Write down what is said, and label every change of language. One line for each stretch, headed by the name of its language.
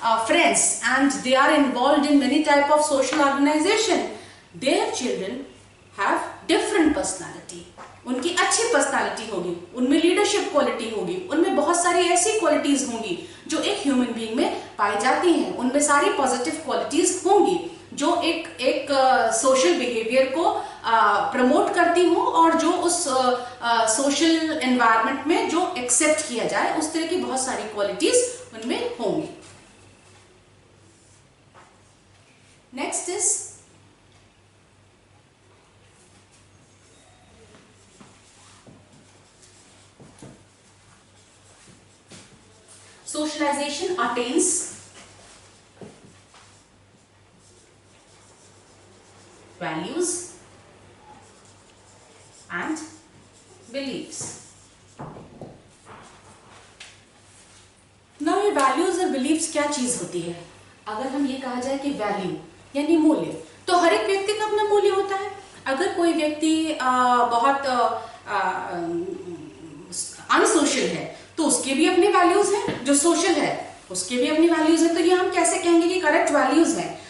English: friends, and they are involved in many type of social organization, their children have different personality,
Hindi: उनकी अच्छी personality होगी, उनमें leadership quality होगी, उनमें बहुत सारी ऐसी क्वालिटीज होंगी जो एक ह्यूमन बीइंग में पाई जाती हैं, उनमें सारी पॉजिटिव क्वालिटीज होंगी जो एक सोशल बिहेवियर को प्रमोट करती हूँ और जो उस सोशल एनवायरनमेंट में जो एक्सेप्ट किया जाए, उस तरह की बहुत सारी क्वालिटीज उनमें होंगी।
English: Next is socialization attains values and beliefs.
Hindi: Now ये values और beliefs क्या चीज होती है? अगर हम ये कहा जाए कि वैल्यू यानी मूल्य, तो हर एक व्यक्ति का अपना मूल्य होता है। अगर कोई व्यक्ति बहुत अनसोशल है तो उसके भी अपने वैल्यूज हैं, जो सोशल है उसके भी अपनी वैल्यूज हैं। तो ये हम कैसे कहेंगे कि करेक्ट वैल्यूज हैं?